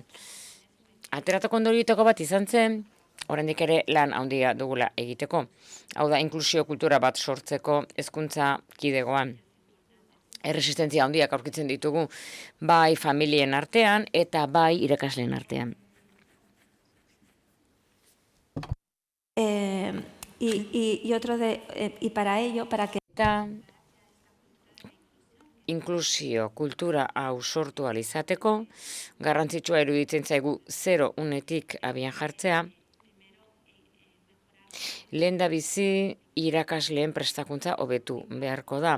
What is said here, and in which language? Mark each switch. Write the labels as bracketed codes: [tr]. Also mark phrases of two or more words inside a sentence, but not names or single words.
[eu] Ateratako ondorietako bat izan zen, oraindik ere lan handia dugula egiteko. Hau da, inklusio kultura bat sortzeko hezkuntza kidegoan. Erresistentzia handiak aurkitzen ditugu, bai familien artean eta bai irakasleen artean. [es] y para ello, para que [eu] Eta inklusio kultura hau sortu ahal izateko, garrantzitsua iruditzen zaigu 0 unetik abian jartzea, lehendabizi irakasleen prestakuntza hobetu beharko da.